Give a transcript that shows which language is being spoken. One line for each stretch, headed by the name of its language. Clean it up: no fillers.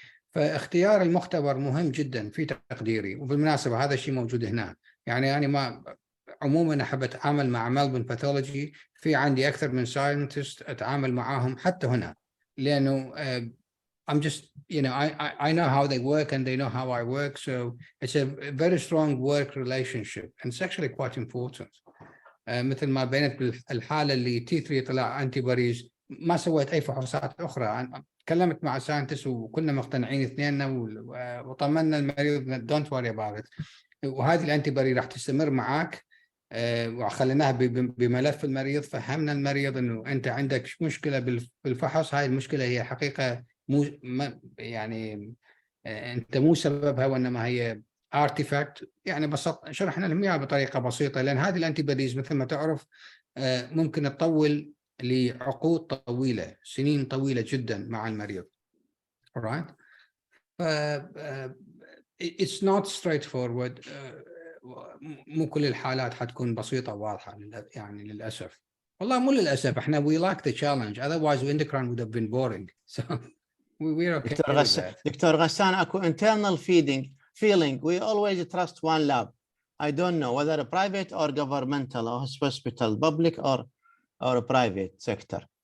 Arabic: فاختيار المختبر مهم جدا في تقديري، وبالمناسبة هذا الشيء موجود هنا. يعني أنا ما عموما أحب أتعامل مع ملبن باثولوجي، في عندي أكثر من ساينتست أتعامل معاهم حتى هنا، لأنه
English: I'm just, I know how they work and they know how I work, so it's a very strong work relationship and it's actually quite important.
Arabic: مثل ما بينت بالحالة اللي T3 طلع أنتيباريز، ما سويت أي فحوصات أخرى، تكلمت مع ساينتست وكنا مقتنعين اثنيننا وطمنا المريض
English: don't worry about it،
Arabic: وهذه الأنتيباري راح تستمر معك، وخليناها بملف المريض، فهمنا المريض إنه أنت عندك مشكلة بالفحص، هاي المشكلة هي حقيقة يعني أنت مو سببها وإنما هي artifact، يعني شرحنا لهم إياها بطريقة بسيطة، لأن هذه الأنتيبوديز مثل ما تعرف ممكن تطول لعقود طويلة، سنين طويلة جدا مع المريض.
English: alright. It's not straightforward.
Arabic: مو كل الحالات حتكون بسيطة وواضحة يعني للأسف. والله مو للأسف، احنا
English: we like the challenge, otherwise endocrine would have been boring. So we're okay with that.
Arabic: دكتور غسان اكو
English: internal feeling we always trust one lab. I don't know whether private or governmental or hospital, public or private sector.